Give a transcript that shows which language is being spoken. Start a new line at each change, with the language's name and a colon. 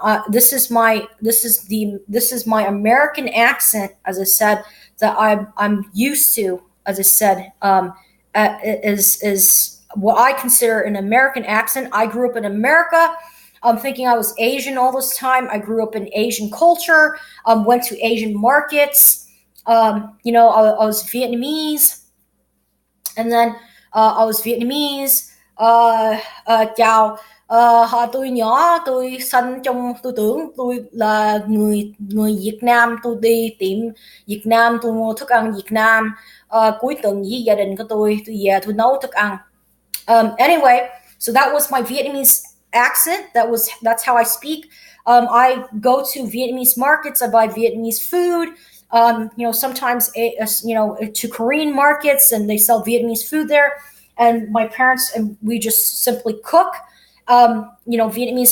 English: This is my American accent, as I said, that I'm used to, as I said, is what I consider an American accent. I grew up in America. I'm thinking I was Asian all this time. I grew up in Asian culture. Went to Asian markets. I was Vietnamese, and then I was Vietnamese.
Vietnamese: Chào, tôi nhỏ, tôi sinh trong tư tưởng tôi là người người Việt Nam. Tôi đi tiệm Việt Nam, tôi mua thức ăn Việt Nam. Cuối tuần với gia đình của tôi về tôi nấu thức ăn.
English: Anyway, so that was my Vietnamese accent. That's how I speak. I go to Vietnamese markets. I buy Vietnamese food. Sometimes to Korean markets, and they sell Vietnamese food there. And my parents and we just simply cook, Vietnamese.